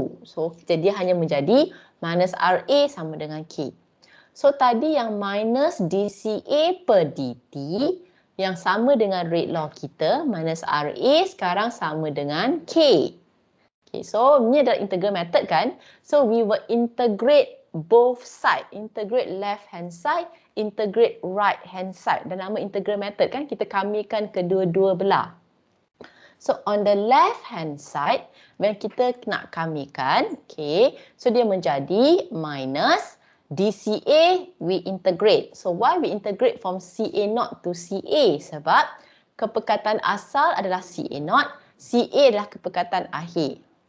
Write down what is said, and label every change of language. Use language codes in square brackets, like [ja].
[ms] So dia hanya menjadi minus RA sama dengan K. So tadi yang minus dCA per dt yang sama dengan rate law kita minus RA sekarang sama dengan K. Okay, so ini adalah integral method kan. [en] So we will integrate both side. Integrate left hand side, integrate right hand side. [ms] Dan nama integral method kan kita kamikan kedua-dua belah. [en] So on the left hand side, when [ms] kita nak kamikan, [en] okay, so [ms] dia menjadi [en] minus dCA we integrate. So why we integrate from CA0 to CA? [ms] Sebab kepekatan asal adalah CA0, CA adalah kepekatan akhir.